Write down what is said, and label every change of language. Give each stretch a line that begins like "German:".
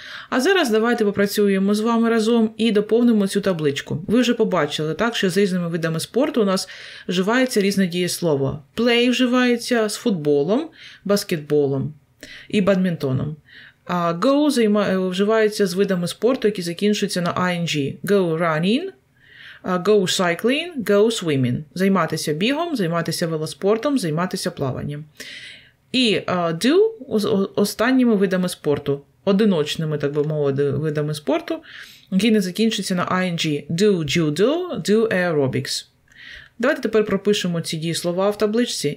Ukrainian: А зараз давайте попрацюємо з вами разом і доповнимо цю табличку. Ви вже побачили, так, що з різними видами спорту у нас вживається різне дієслово. Play вживається з футболом, баскетболом і бадмінтоном. А go вживається з видами спорту, які закінчуються на ing.
English: Go running, go cycling, go swimming.
Ukrainian: Займатися бігом, займатися велоспортом, займатися плаванням. І do останніми видами спорту. Одиночними, так би мовити, видами спорту, які не закінчуються на ing.
English: Do judo, do aerobics.
Ukrainian: Давайте тепер пропишемо ці дієслова в табличці.